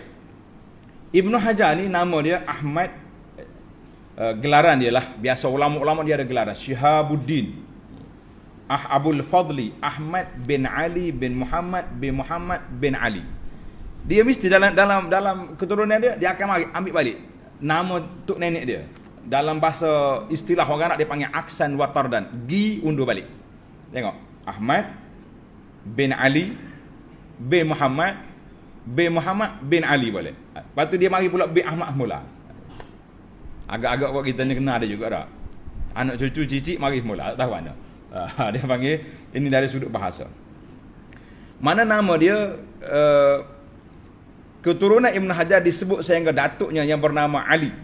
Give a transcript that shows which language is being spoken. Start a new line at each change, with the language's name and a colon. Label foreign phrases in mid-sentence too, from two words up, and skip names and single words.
Malay: Ibn Hajar ni nama dia Ahmad, gelaran dia lah, biasa ulama-ulama dia ada gelaran Syihabuddin Abul Fadli Ahmad bin Ali bin Muhammad bin Ali. Dia mesti dalam keturunan dia akan ambil balik nama tok nenek dia. Dalam bahasa istilah orang Arab dia panggil
Arabic: عكسا وطردا.
Malay: Gi undur balik. Tengok. Ahmad bin Ali bin Muhammad bin Ali balik. Lepas tu dia mari pula bin Ahmad mula. Agak-agak buat kita ni kena ada juga dah. Anak cucu cicit mari mula. Tak tahu mana. Dia panggil ini dari sudut bahasa. Mana nama dia keturunan Ibn Hajar disebut sehingga datuknya yang bernama Ali.